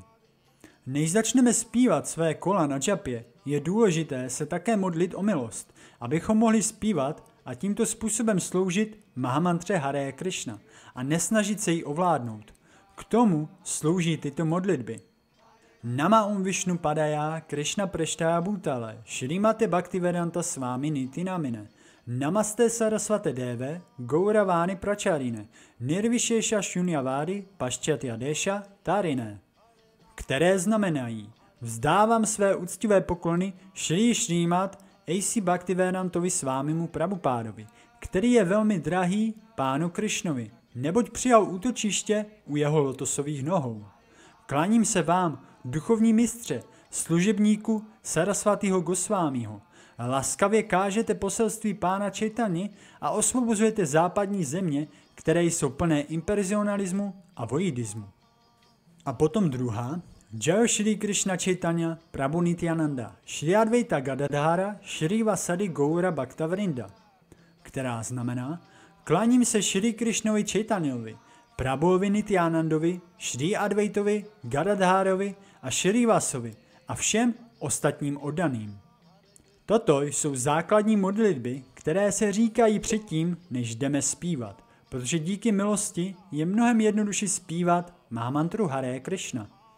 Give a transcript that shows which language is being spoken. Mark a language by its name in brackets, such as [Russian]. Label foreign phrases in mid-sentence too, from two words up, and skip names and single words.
[Czech] Než začneme zpívat své kola na džapě, je důležité se také modlit o milost, abychom mohli zpívat a tímto způsobem sloužit Mahamantře Hare Krishna a nesnažit se ji ovládnout. K tomu slouží tyto modlitby. [Sanskrit] नम ॐ विष्णु पादाय कृष्ण प्रेष्ठाय भूतले श्रीमते भक्तिवेदान्त स्वामी निति नामिने नमस्ते सरस्वते देवे गौरवाणी प्रचारिणे निर्विशेष शून्यवादी पाश्चात्य देश तारिणे, [Czech] které znamenají: vzdávám své úctivé poklony Šrý Šrímad A.C. Bhaktivedantovi Svámimu Prabhupádovi, který je velmi drahý Pánu Krišnovi, neboť přijal útočiště u jeho lotosových nohou. Klaním se vám, duchovní mistře, služebníku Sarasvatiho Gosvámiho. Laskavě kážete poselství Pána Chaitanya a osvobozujete západní země, které jsou plné impersonalismu a voidismu. A potom druhá. [Sanskrit] जय श्री कृष्ण चैतन्य प्रभु नित्यानन्द श्री अद्वैत गदाधर श्री वासादि गौर भक्तवृन्द, [Czech] která znamená: klaním se Shri Krishnovi Chaitanyovi, Prabhuovi Nityanandovi, Shri Advaitovi, Gadadharovi a Shri Vasovi a všem ostatním oddaným. Toto jsou základní modlitby, které se říkají předtím, než jdeme zpívat, protože díky milosti je mnohem jednodušší zpívat Mahamantru Hare Krishna.